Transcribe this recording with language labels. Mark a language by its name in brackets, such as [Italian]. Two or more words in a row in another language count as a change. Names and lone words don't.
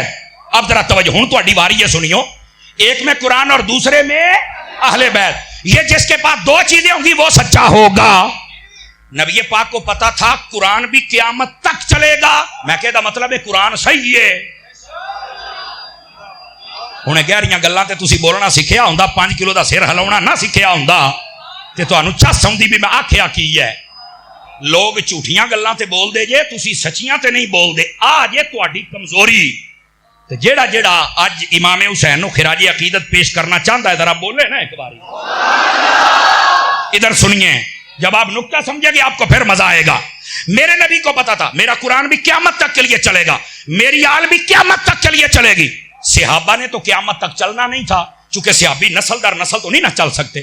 [Urdu] اب ذرا توجہ, [Punjabi] ہوں تو واری ہے سنیو, [Urdu] ایک میں قرآن اور دوسرے میں اہل بیت. یہ جس کے پاس دو چیزیں ہوں گی وہ سچا ہوگا. نبی پاک کو پتا تھا قرآن بھی قیامت تک چلے گا. میں کہتا مطلب ہے قرآن صحیح ہے. [Punjabi] انہیں گہریاں گلاں تے تسی بولنا سکھیا ہوندا, 5 کلو دا سر ہلاونا نہ سکھیا ہوندا تے تانوں چس آوندی بھی میں آکھیا کی ہے. لوگ جھوٹیاں گلاں تے بول دے جے, تسی سچیاں تے نہیں بول دے. آ جے تہاڈی کمزوری. تے جیڑا اج امام حسین نو خراج عقیدت پیش کرنا چاہتا ہے ذرا بولے نا ایک باری. [Urdu] ادھر سنیے, جب آپ نکتہ سمجھے گے آپ کو پھر مزہ آئے گا. میرے نبی کو پتا تھا میرا قرآن بھی قیامت تک کے لیے چلے گا, میری آل بھی قیامت تک کے لیے چلے گی. صحابہ نے تو قیامت تک چلنا نہیں تھا, چونکہ صحابی نسل در نسل تو نہیں نہ چل سکتے.